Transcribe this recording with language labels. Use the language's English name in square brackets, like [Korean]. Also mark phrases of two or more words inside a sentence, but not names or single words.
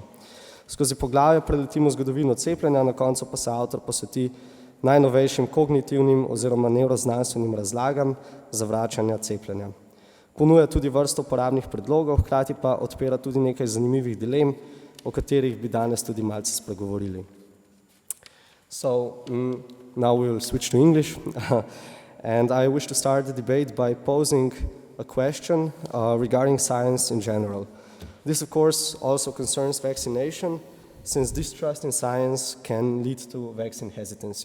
[Slovenian] Skozi poglavje preletimo zgodovino cepljenja, na koncu pa se avtor posveti najnovejšim kognitivnim oziroma nevroznanstvenim razlagam zavračanja cepljenja. Ponuja tudi vrsto uporabnih predlogov, hkrati pa odpira tudi nekaj zanimivih dilem, o katerih bi danes tudi malce spregovorili. [English] So, now we will switch to English, and I wish to start the debate by posing a question regarding science in general. This, of course, also concerns vaccination, since distrust in science can lead to vaccine hesitancy.